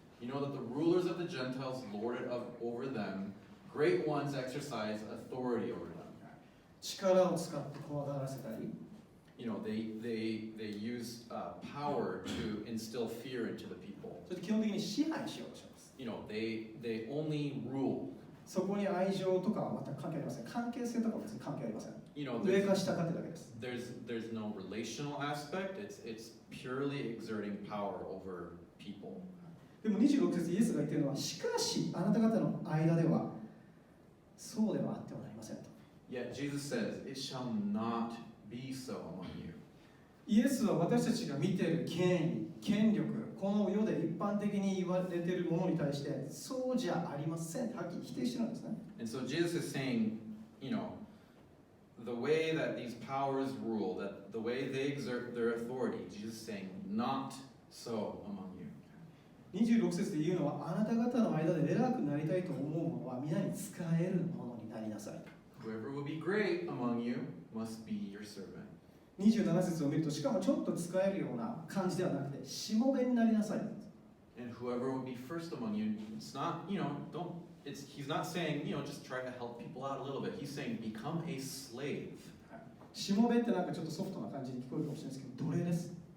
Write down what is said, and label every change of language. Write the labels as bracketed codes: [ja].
[en] You know that the rulers of the Gentiles lord it over them. Great ones exercise authority over them. [ja] 力を使って怖がらせたり、 [en] they use power to instill fear into the people. [ja] そして基本的に支配しようとします。 [en] They only rule. [ja] そこに愛情とかは全く関係ありません。関係性とかは別に関係ありません。上 [en] There's [ja] か下かってだけです。 [en] there's no relational aspect. It's purely exerting power over people. [ja] でも26節イエスが言っているのは、しかしあなた方の間ではそうではあってはなりませんと。 [en] Yet Jesus says, It shall not be so among you. [ja] イエスは私たちが見ている権威、権力、この世で一般的に言われているものに対してそうじゃありませんってはっきり否定してるんですね。 [en] And so Jesus is saying, the way that these powers rule, that the way they exert their authority, Jesus is saying, not so among you. [ja] 26節で言うのは、あなた方の間で偉くなりたいと思う者は皆に仕える者になりなさい。 [en] Whoever will be great among you must be your servant. [ja] 27節を見ると、しかもちょっと使えるような感じではなくて、しもべになりなさい。 [en] And whoever will be first among you, it's not, he's not saying, just try to help people out a little bit. He's saying, become a slave. [ja] しもべってなんかちょっとソフトな感じに聞こえるかもしれないですけど、奴隷です。